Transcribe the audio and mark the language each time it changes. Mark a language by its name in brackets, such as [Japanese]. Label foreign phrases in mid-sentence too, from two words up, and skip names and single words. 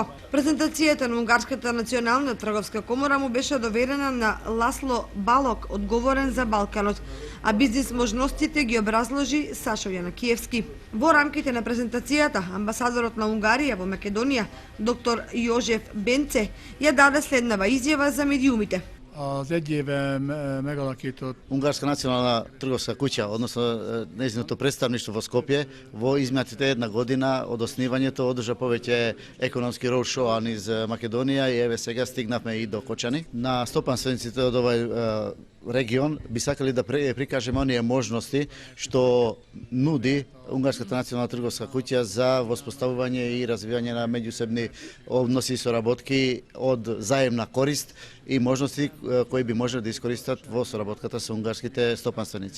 [Macedonian] Презентацијата на Унгарската национална трговска комора му беше доверена на Ласло Балок, одговорен за Балканот, а бизнис можностите ги образложи Сашо Јанакиевски. Во рамките на презентацијата, амбасадорот на Унгарија во Македонија, доктор Јожеф Бенце, ја даде следнава изјава за медиумите. [Hungarian] Az egy éve megalakított [Macedonian] Унгарска национална трговска куќа, односно нејзиното представништво во Скопје, во изминатите една година од основањето одржа повеќе економски роудшоу низ Македонија и еве сега стигнавме и до Кочани. На стопанствениците од овој регион би сакали да прикажеме оние можности што нуди Унгарската национална трговска куќа за воспоставување и развивање на меѓусебни односи и соработки од заемна корист и можности кои би можеле да искористат во соработката со унгарските стопанственици.